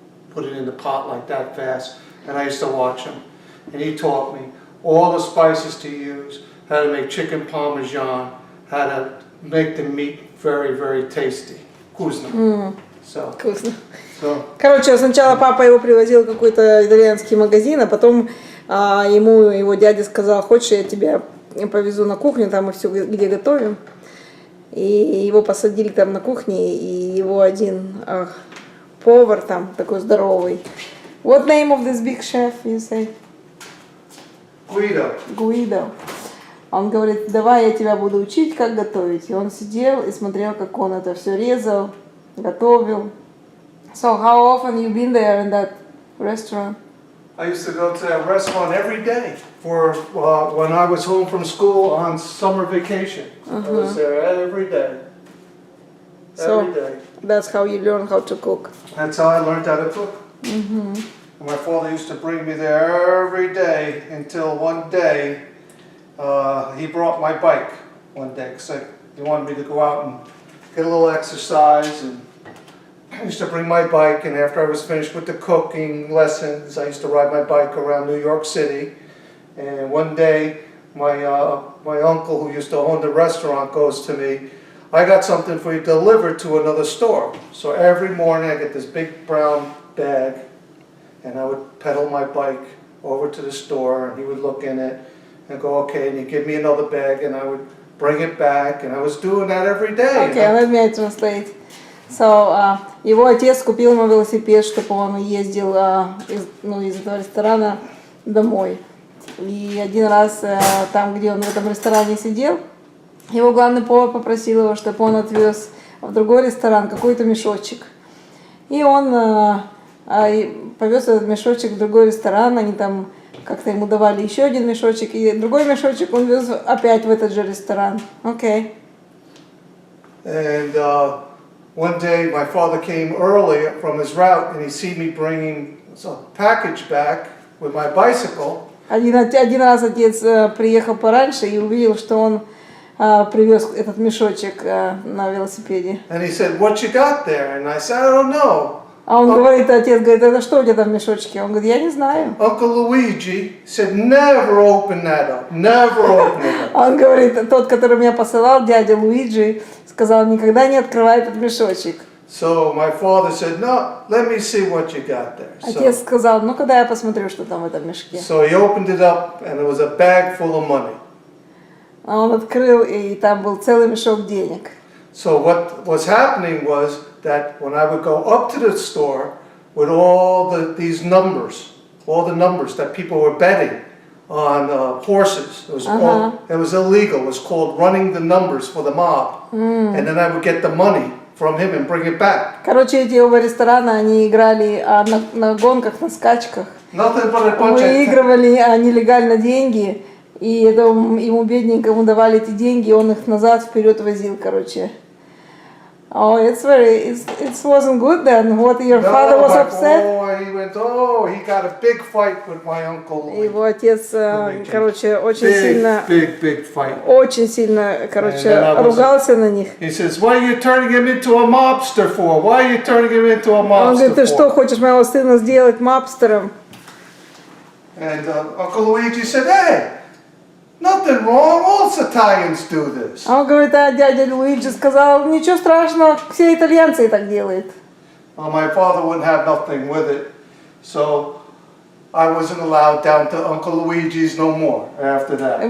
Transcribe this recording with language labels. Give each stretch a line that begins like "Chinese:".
English: Put it in the pot like that fast, and I used to watch him. And he taught me all the spices to use, how to make chicken parmesan, how to make the meat very, very tasty.
Russian: Вкусно. Вкусно.
English: So,
Russian: Короче, сначала папа его привозил в какой-то итальянский магазин, а потом ему его дядя сказал, хочешь, я тебя повезу на кухню, там мы все где готовим. И его посадили там на кухне, и его один повар там, такой здоровый.
English: What name of this big chef, you say? Guido. Guido.
Russian: Он говорит, давай я тебя буду учить, как готовить. И он сидел и смотрел, как он это все резал, готовил.
English: So how often you been there in that restaurant? I used to go to that restaurant every day for when I was home from school on summer vacation. I was there every day. So Every day. that's how you learn how to cook. That's how I learned how to cook. And my father used to bring me there every day until one day he brought my bike one day because he wanted me to go out and get a little exercise. And I used to bring my bike, and after I was finished with the cooking lessons, I used to ride my bike around New York City. And one day, my uncle who used to own the restaurant goes to me, "I got something for you delivered to another store." So every morning I get this big brown bag, and I would pedal my bike over to the store, and he would look in it and go, "Okay," and he'd give me another bag, and I would bring it back, and I was doing that every day. Okay, let me translate.
Russian: So, его отец купил ему велосипед, чтобы он ездил из этого ресторана домой. И один раз там, где он в этом ресторане сидел, его главный повар попросил его, чтобы он отвез в другой ресторан какой-то мешочек. И он повез этот мешочек в другой ресторан, они там как-то ему давали еще один мешочек, и другой мешочек он вез опять в этот же ресторан. Окей.
English: And one day my father came early from his route, and he see me bringing a package back with my bicycle.
Russian: Один раз отец приехал пораньше и увидел, что он привез этот мешочек на велосипеде.
English: And he said, "What you got there?" And I said, "I don't know."
Russian: А он говорит, отец говорит, это что у тебя там в мешочке? Он говорит, я не знаю.
English: Uncle Luigi said, "Never open that up. Never open it up."
Russian: Он говорит, тот, который меня посылал, дядя Луиджи, сказал, никогда не открывай этот мешочек.
English: So my father said, "No, let me see what you got there."
Russian: Отец сказал, ну когда я посмотрю, что там в этом мешке.
English: So he opened it up, and it was a bag full of money.
Russian: А он открыл, и там был целый мешок денег.
English: So what was happening was that when I would go up to the store with all these numbers, all the numbers that people were betting on horses, it was illegal. It was called running the numbers for the mob. And then I would get the money from him and bring it back.
Russian: Короче, эти оба ресторана, они играли на гонках, на скачках.
English: Nothing but a bunch of...
Russian: Выигрывали нелегально деньги, и ему бедненькому давали эти деньги, и он их назад, вперед возил, короче.
English: Oh, it wasn't good then. What, your father was upset? He got a big fight with my uncle.
Russian: Его отец, короче, очень сильно,
English: big fight.
Russian: Очень сильно, короче, ругался на них.
English: He says, "Why are you turning him into a mobster for? Why are you turning him into a mobster?"
Russian: Он говорит, ты что, хочешь моего сына сделать мобстером?
English: And Uncle Luigi said, "Hey, nothing wrong. All Italians do this."
Russian: А он говорит, дядя Луиджи сказал, ничего страшного, все итальянцы так делают.
English: Well, my father wouldn't have nothing with it, so I wasn't allowed down to Uncle Luigi's no more after that.